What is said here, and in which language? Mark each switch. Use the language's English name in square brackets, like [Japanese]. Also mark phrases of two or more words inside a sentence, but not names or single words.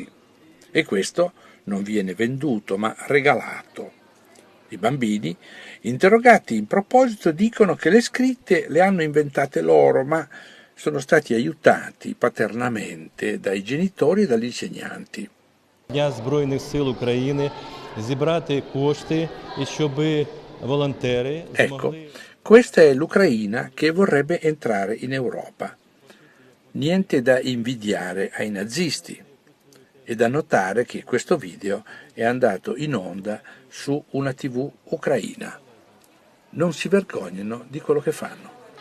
[Italian] E questo non viene venduto ma regalato. I bambini, interrogati in proposito, dicono che le scritte le hanno inventate loro, ma sono stati aiutati paternamente dai genitori e dagli insegnanti. [Ukrainian] Дня Збройних сил України зібрати кошти, і щоб волонтери [Italian] Ecco, [Ukrainian] змогли. [Italian] questa è l'Ucraina che vorrebbe entrare in Europa. Niente da invidiare ai nazisti. È da notare che questo video è andato in onda su una TV ucraina. Non si vergognano di quello che fanno.